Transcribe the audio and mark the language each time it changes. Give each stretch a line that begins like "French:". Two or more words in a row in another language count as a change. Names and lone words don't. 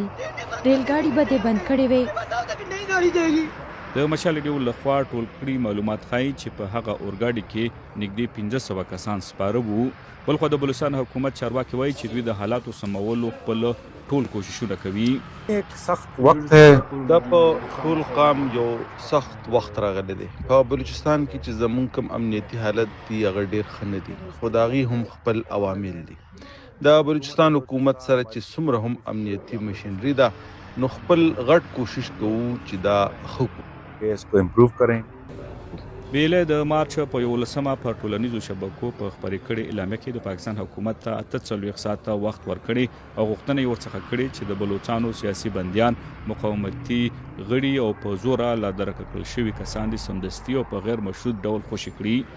Pashto: ریلګاډي به دې بند کړې وې. د مشال ډیو لخوا ټول کړي معلومات ښایي چې په هغه اورګاډي کې نږدې 1500 کسان سپاره وو. بلخوا د بلوچستان حکومت چارواکي وایي چې دوی د حالاتو سمولو خپل ټول کوششونه کوي.
Urdu: ایک سخت وقت ہے
Pashto: دا په ټول قام یو سخت وخت راغلی دی. په بلوچستان کې چې زمونږ کوم امنیتي حالت دی هغه ډیر ښه نه دی، خو د هغې هم خپل عوامل دي. د بلوچستان حکومت سره چې څومره هم امنیتي مشینري ده نو خپل غټ کوشش کوو چې دا ښه کړو،
Urdu: اس کو امپروو کریں.
Pashto: BLA د مارچ په 11مه پر ټولنیزو شبکو په خپرې کړې اعلامیه کې د پاکستان حکومت ته 48 ساعته وخت ورکړی او غوښتنه یې ورڅخه کړې چې د بلوچستانو سیاسي بندیان، مقاومتي غړي او په زوره لا درکه کړل شوي کسان دي سمدستي او په غیر مشروط ډول خوشي کړي.